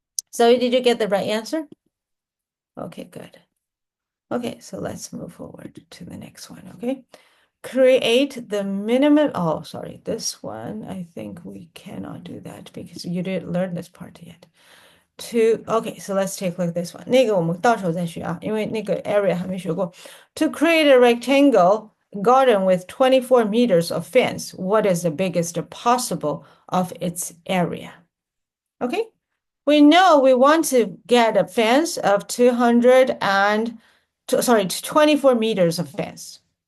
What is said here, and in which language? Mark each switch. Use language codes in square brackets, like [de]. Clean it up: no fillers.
[en] So did you get the right answer? Okay, good. Okay, so let's move forward to the next one, okay? Create the minimum, oh, sorry, this one, I think we cannot do that because you didn't learn this part yet. Okay, so let's take a look at this one. [zh] 那个我们到时候再学啊，因为那个 area 还没学过。 [en] To create a rectangle garden with 24 meters of fence, what is the biggest possible of its area? Okay, we know we want to get a fence of 24 meters of fence.